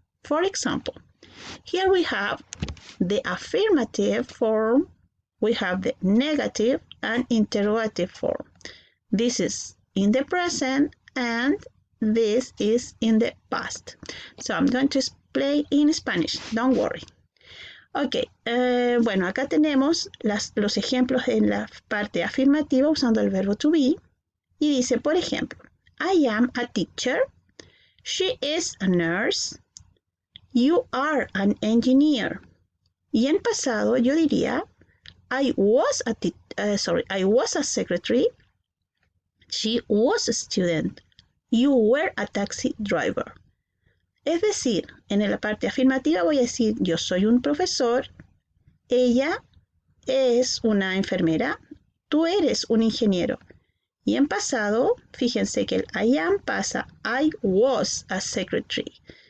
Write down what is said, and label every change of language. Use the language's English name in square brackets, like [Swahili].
[English] For example, here we have the affirmative form, we have the negative and interrogative form. This is in the present and this is in the past. So I'm going to explain in Spanish, don't worry. [Spanish] Ok, bueno, acá tenemos los ejemplos en la parte afirmativa usando el verbo to be. Y dice, por ejemplo, [English] I am a teacher, she is a nurse, you are an engineer. [Spanish] Y en pasado yo diría, [English] I was a secretary, she was a student, you were a taxi driver. [Spanish] Es decir, en la parte afirmativa voy a decir, yo soy un profesor, ella es una enfermera, tú eres un ingeniero. Y en pasado, fíjense que el [English] I am [Spanish] pasa [English] I was a secretary.